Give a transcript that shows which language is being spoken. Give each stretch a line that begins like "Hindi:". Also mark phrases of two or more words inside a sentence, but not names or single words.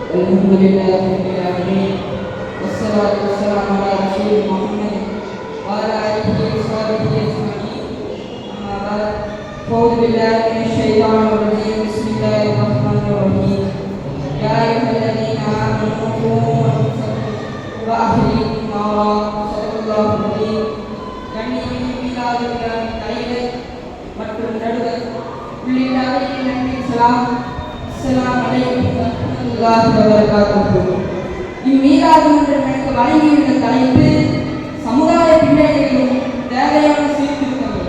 Arabic: الحمد لله رب العالمين والصلاة والسلام على رسول محمد وعلى آله وصحبه أجمعين. أما بعد أعوذ بالله من الشيطان الرجيم. بسم الله الرحمن الرحيم. يا أيها الذين آمنوا قوا أنفسكم وأهليكم نارا. صدق الله العظيم.
Tamil: தலைவர் மற்றும் நடுவர் உள்ளிட்ட நன்றி சலாம்.
Arabic: السلام عليكم ورحمة الله وبركاته.
Tamil: இம்மீலாது என்ற எனக்கு வழங்கியுள்ள தலைப்பு சமுதாய பின்னணிகளிலும் தேவையான சீர்திருத்தங்கள்.